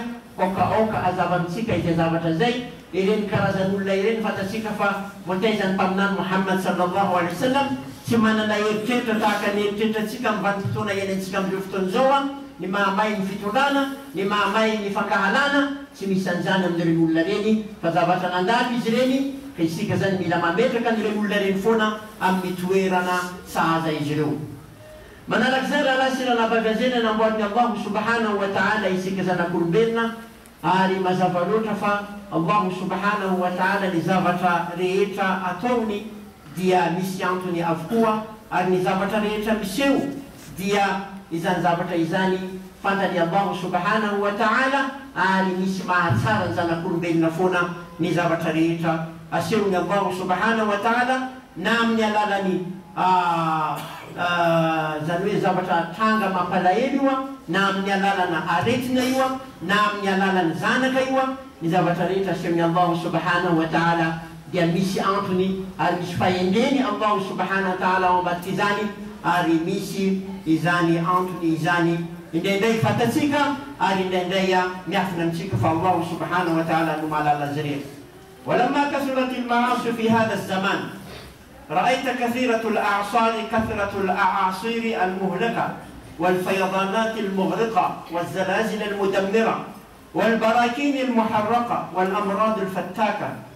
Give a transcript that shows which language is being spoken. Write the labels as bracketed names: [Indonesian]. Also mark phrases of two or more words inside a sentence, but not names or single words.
[Malagasy] Oka azavantsika izay zavatra zay ireny karazan'olona ireny fantatsika fa voataizany mpaminany Muhammad [Arabic] صلى الله عليه وسلم [Malagasy] tsy manana eritreritra tahaka ny eritreritrantsika amin'ny vanim-potoana iainantsika amin'ireo fotoana zao ny mahamay ny fitondrana, ny mahamay ny fankahalana, tsy misy an'izany amin'ireny olona reny fa zavatra nandalo izy reny ka isika zany mila mametraka n'ireny olona reny foana amin'ny toerana sahaza izy ireo. Manaraka raha sy raha nabavazena namboarin'ny Allah [Arabic] سبحانه وتعالى [Malagasy] isika zanak'olombelona ary mazava loatra fa Allah [Arabic] سبحانه وتعالى [Malagasy] ny zavatra rehetra ataony dia misy antony avokoa ary ny zavatra rehetra miseho dia izany zavatra izany fantany Allah [Arabic] سبحانه وتعالى [Malagasy] ary misy mahatsara ny zanak'olombelona foana ny zavatra rehetra asehony Allah [Arabic] سبحانه وتعالى [Malagasy] na amin'ny alalany zany hoe zavatra tranga mampalahelo io na amin'ny alalana aretina io na amin'ny alalany zanaka io ny zavatra rehetra asehony Allah [Arabic] سبحانه وتعالى [Malagasy] dia misy antony ary misy fahendreny Allah [Arabic] سبحانه وتعالى [Malagasy] ao ambadiky izany ary misy izany antony izany indraindray fantatsika ary indraindray miafina amintsika fa Allah [Arabic] سبحانه وتعالى [Malagasy] no mahalala azy ireny. [Arabic] ولما كثرت المعاصي في هذا الزمان رأيت كثيرة الأعصار كثرة الأعاصير المهلكة والفيضانات المغرقة والزلازل المدمرة والبراكين المحرقة والأمراض الفتاكة